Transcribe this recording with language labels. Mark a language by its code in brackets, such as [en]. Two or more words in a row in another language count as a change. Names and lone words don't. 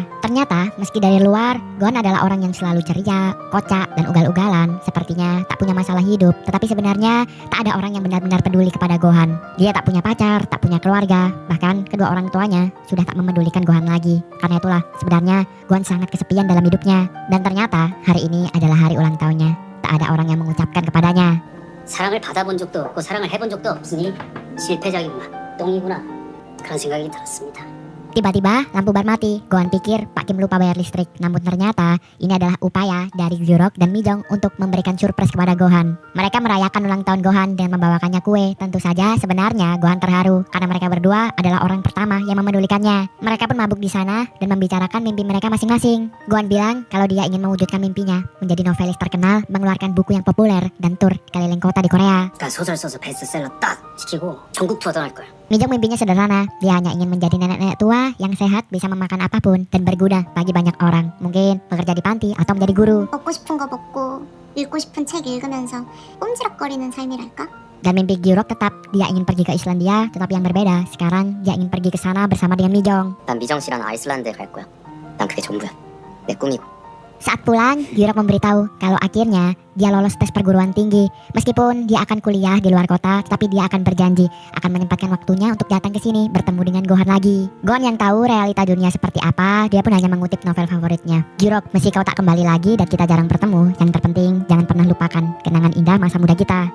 [id] Ternyata meski dari luar Gohan adalah orang yang selalu ceria, kocak dan ugal-ugalan, sepertinya tak punya masalah hidup, tetapi sebenarnya tak ada orang yang benar-benar peduli kepada Gohan. Dia tak punya pacar, tak punya keluarga, bahkan kedua orang tuanya sudah tak memedulikan Gohan lagi. Karena itulah sebenarnya Gohan sangat kesepian dalam hidupnya. Dan ternyata hari ini adalah hari ulang tahunnya. Tak ada orang yang mengucapkan kepadanya. [ko] 사랑을 받아본 적도 없고 사랑을 해본 적도 없으니 실패작이구나, 똥이구나, 그런 생각이 들었습니다. [id] Tiba-tiba lampu bar mati. Gohan pikir Pak Kim lupa bayar listrik. Namun ternyata ini adalah upaya dari Gyurok dan Mijong untuk memberikan surprise kepada Gohan. Mereka merayakan ulang tahun Gohan dengan membawakannya kue. Tentu saja sebenarnya Gohan terharu karena mereka berdua adalah orang pertama yang memedulikannya. Mereka pun mabuk di sana dan membicarakan mimpi mereka masing-masing. Gohan bilang kalau dia ingin mewujudkan mimpinya menjadi novelis terkenal, mengeluarkan buku yang populer dan tur keliling kota di Korea. [ko] 나 소설 써서 베스트셀러 딱 시키고 전국 투어 떠날 거야. [id] Mijong mimpinya sederhana, dia hanya ingin menjadi nenek-nenek tua yang sehat, bisa memakan apapun dan berguna bagi banyak orang. Mungkin bekerja di panti atau menjadi guru. [ko] 먹고 싶은 거 먹고 읽고 싶은 책 읽으면서 꼼지락거리는 삶이랄까? [id] Dan mimpi Gyurok tetap, dia ingin pergi ke Islandia, tetapi yang berbeda. Sekarang dia ingin pergi ke sana bersama dengan Mijong. [ko] 난 미정 씨랑 아이슬란드에 갈 거야. 난 그게 전부야. 내 꿈이고. [id] Saat pulang, Gyurok memberitahu kalau akhirnya dia lolos tes perguruan tinggi. Meskipun dia akan kuliah di luar kota, tapi dia akan berjanji akan menyempatkan waktunya untuk datang ke sini bertemu dengan Gohan lagi. Gohan yang tahu realita dunia seperti apa, dia pun hanya mengutip novel favoritnya. Gyurok, meski kau tak kembali lagi dan kita jarang bertemu, yang terpenting jangan pernah lupakan kenangan indah masa muda kita.